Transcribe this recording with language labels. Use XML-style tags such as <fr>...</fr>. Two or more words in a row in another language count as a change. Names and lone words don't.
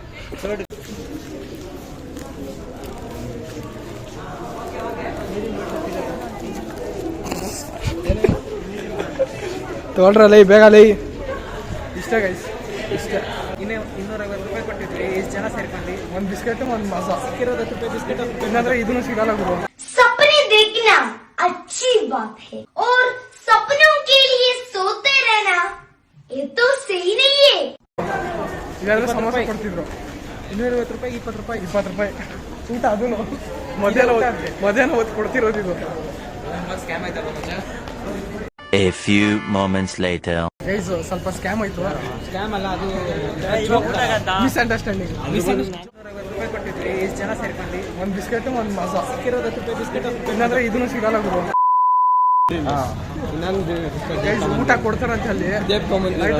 <kn>ತೊಗೊಳ್ರಲ್ಲ ಬೇಗ ಲೈ. ಇಷ್ಟ ಗೈಸ್ ಇಷ್ಟ. 250 ರೂಪಾಯಿ ಕೊಟ್ಟಿದ್ರಿ. ಎಷ್ಟು ಜನ ಸೇರ್ಕೊಂಡು ಒಂದು ಬಿಸ್ಕೆಟ್ ಒಂದು ಮಾಸ ಸಿಕ್ಕಿರೋದು 10 ರೂಪಾಯಿ ಬಿಸ್ಕೆಟ್. ಇಲ್ಲಾಂದ್ರೆ ಇದನ್ನು ಸಿಗಲ್ಲ ಗುರು.</kn> <hi>सपने देखना अच्छी बात है और सपनों के लिए सोते रहना ये तो सही नहीं है.</hi> <kn>ಇಲ್ಲಾಂದ್ರೆ ಸಮೋಸ ಕೊಡ್ತಿದ್ರು. 250 ರೂಪಾಯಿ 20 ರೂಪಾಯಿ 20 ರೂಪಾಯಿ ಊಟ. ಅದು ಮಧ್ಯಾಹ್ನ ಹೊತ್ತು ಕೊಡ್ತಿರೋದು ಇದು. ಸ್ಕ್ಯಾಮ್ ಆಯ್ತಲ್ಲ ಮಚ್ಚ.</kn> <en>A few moments later.</en> <kn>ಗೈಸ್ ಸ್ವಲ್ಪ ಸ್ಕ್ಯಾಮ್ ಆಯ್ತು. ಸ್ಕ್ಯಾಮ್ ಅಲ್ಲ ಅದು ಮಿಸ್ಅಂಡರ್ಸ್ಟ್ಯಾಂಡಿಂಗ್. 250 ರೂಪಾಯಿ ಕೊಟ್ಟಿದ್ರಿ. ಎಷ್ಟು ಜನ ಸೇರ್ಕೊಂಡು ಒಂದು ಬಿಸ್ಕೆಟ್ ಒಂದು ಮಾಸ ಇಲ್ಲಾಂದ್ರೆ ಇದನ್ನು ಸಿಗಲ್ಲ ಗುರು. Guys, ಊಟ ಕೊಡ್ತಾರಂತೆ ಅಲ್ಲಿ ಆಯ್ತಾ.</kn>